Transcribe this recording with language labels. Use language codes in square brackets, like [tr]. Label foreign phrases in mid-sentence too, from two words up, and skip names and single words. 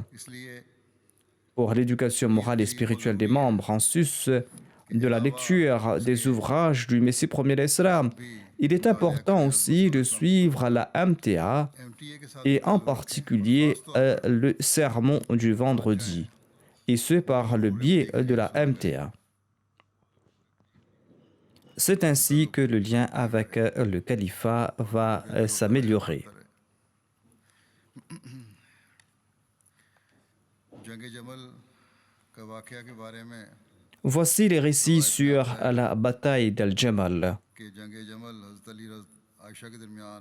[fr] Pour l'éducation morale et spirituelle des membres, en sus de la lecture des ouvrages du Messie premier d'Islam, il est important aussi de suivre la MTA et en particulier le sermon du vendredi, et ce par le biais de la MTA. C'est ainsi que le lien avec le califat va s'améliorer. [ur] جنگ جمل کا واقعہ کے بارے میں [fr] Voici les récits sur la bataille d'Al-Jamal. [ur] کہ جنگ جمل حضرت علی عائشہ کے درمیان